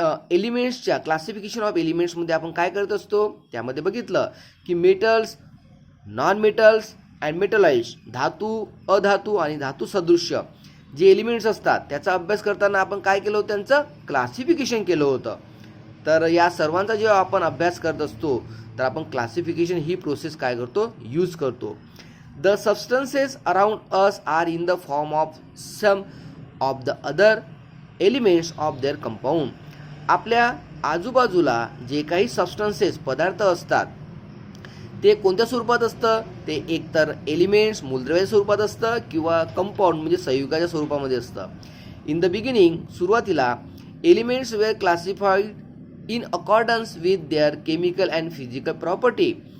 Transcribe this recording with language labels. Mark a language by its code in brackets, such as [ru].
[mr] एलिमेंट्सच्या classification of एलिमेंट्समध्ये आपण काय करत असतो त्यामध्ये बघितलं की [en] metals, non metals and metalloids, [mr] धातू, अधातू आणि धातू सदृश्य जे एलिमेंट्स असतात त्याचा अभ्यास करताना आपण काय केलं होतं, त्यांचं क्लासिफिकेशन केलं होतं. तर या सर्वांचा जेव्हा आपण अभ्यास करत असतो तर आपण क्लासिफिकेशन ही प्रोसेस काय करतो, यूज करतो. [en] The substances around us are in the form of some of the other elements of their compound. [mr] आपल्या आजूबाजूला जे काही सबस्टन्सेस पदार्थ असतात ते कोणत्या स्वरूपात असतं, ते एकतर एलिमेंट्स मूलद्रव्याच्या स्वरूपात असतं किंवा कंपाऊंड म्हणजे संयुगाच्या स्वरूपामध्ये असतं. [en] In the beginning सुरुवातीला elements were classified in accordance with their chemical and physical property.